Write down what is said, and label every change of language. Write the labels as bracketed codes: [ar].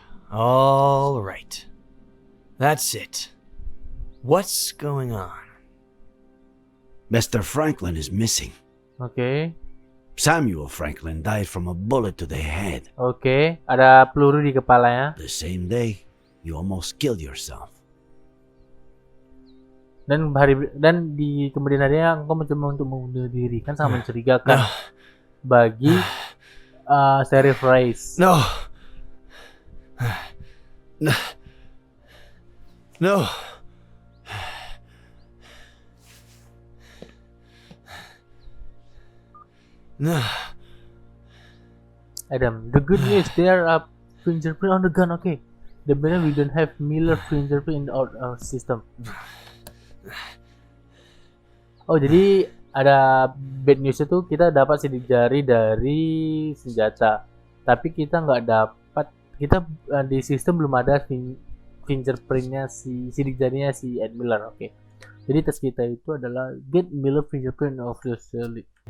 [en] All right. That's it. What's going on? Mr. Franklin is missing. [id] Oke. [en] Samuel Franklin died from a bullet to the head. [id] Oke, ada peluru di kepalanya. [en] The same day, you almost killed yourself. [id] Dan di kemudian harinya engkau mencoba untuk membunuh diri, kan sangat mencurigakan bagi Sheriff Rice. [en] No. No. No. No. Adam, the good news, there are fingerprint on the gun. Okay, the better we don't have Miller fingerprint in our system. [id] Oh, jadi ada bad news itu kita dapat sidik jari dari senjata, tapi kita nggak dapat, kita di sistem belum ada fingerprintnya sidik jarinya si Ed Miller. Oke. Jadi tes kita itu adalah [en] get Miller fingerprint officially.